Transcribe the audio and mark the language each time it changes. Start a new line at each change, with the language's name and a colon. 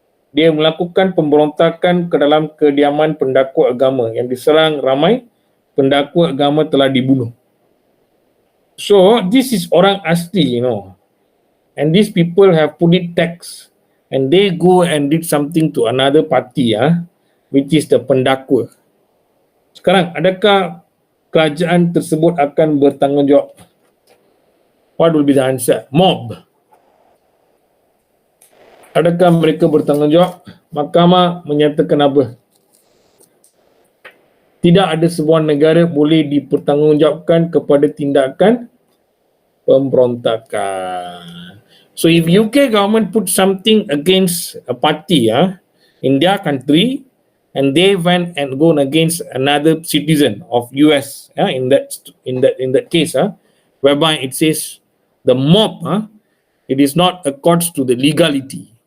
Malay: Dia melakukan pemberontakan ke dalam kediaman pendakwa agama yang diserang ramai pendakwa agama telah dibunuh.
English: So this is orang asli, and these people have put it tax and they go and did something to another party, which is the pendakwa.
Malay: Sekarang adakah kerajaan tersebut akan bertanggungjawab?
English: What will be the answer? Mob.
Malay: Adakah mereka bertanggungjawab? Mahkamah menyatakan apa? Tidak ada sebuah negara boleh dipertanggungjawabkan kepada tindakan pemberontakan.
English: So if UK government put something against a party in their country and they went and gone against another citizen of US in that case, whereby it says the mob, it is not accords to the legality.